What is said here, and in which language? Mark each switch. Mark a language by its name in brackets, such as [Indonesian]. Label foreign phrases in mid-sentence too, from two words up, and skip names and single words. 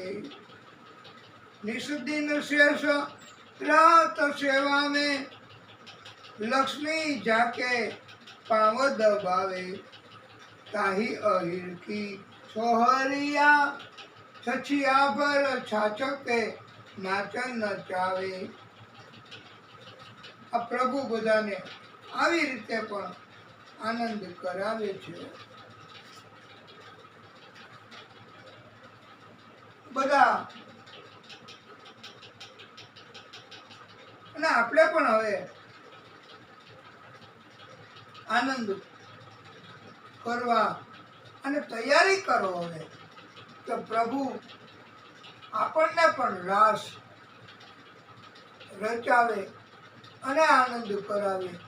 [Hindi] निष्दिन शेष रात सेवा में लक्ष्मी जाके पाँव दबावे. ताही अहिर की छोहरिया छछिया भर छाछ के नाचन नचावे. [Gujarati] આ પ્રભુ બધાને આવી રીતે પણ આનંદ કરાવે છે. બધા અને આપણે પણ હવે આનંદ કરવા અને તૈયારી કરો હવે તો પ્રભુ આપણને પણ રાસ રચાવે અને આનંદ કરાવે.